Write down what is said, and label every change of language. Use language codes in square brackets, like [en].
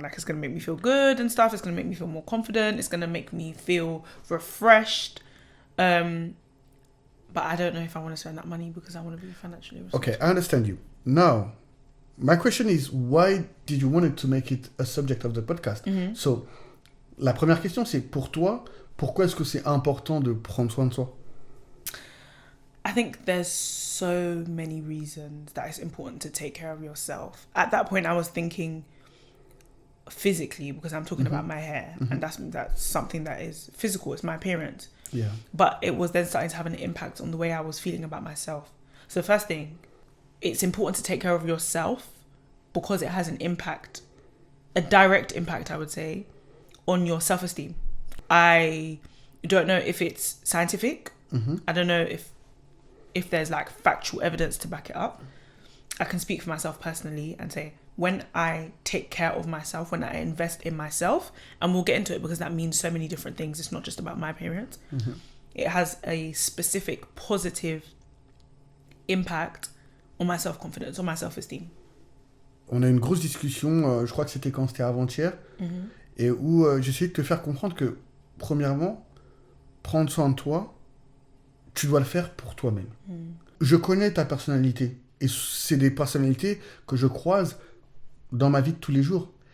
[en] Like, it's going to make me feel good and stuff. It's going to make me feel more confident. It's going to make me feel refreshed. But I don't know if I want to spend that money because I want to be financially responsible. Okay, I understand you. Now, my question is, why did you want to make it a subject of the podcast? [fr] So, la première question, c'est pour toi, pourquoi est-ce que c'est important de prendre soin de soi? [en] I think there's so many reasons that it's important to take care of yourself. At that point, I was thinking physically, because I'm talking about my hair, and that's something that is physical. It's my appearance. Yeah. But it was then starting to have an impact on the way I was feeling about myself. So the first thing, it's important to take care of yourself because it has an impact, a direct impact, I would say, on your self-esteem. I don't know if it's scientific. I don't know if there's like factual evidence to back it up. I can speak for myself personally and say, when I take care of myself, when I invest in myself, and we'll get into it because that means so many different things. It's not just about my appearance. It has a specific positive impact on my self-confidence, on my self-esteem. [fr] On a une grosse discussion, je crois que c'était quand c'était avant-hier, et où j'essayais de te faire comprendre que, premièrement, prendre soin de toi, tu dois le faire pour toi-même. Je connais ta personnalité, et c'est des personnalités que je croise dans ma vie de tous les jours.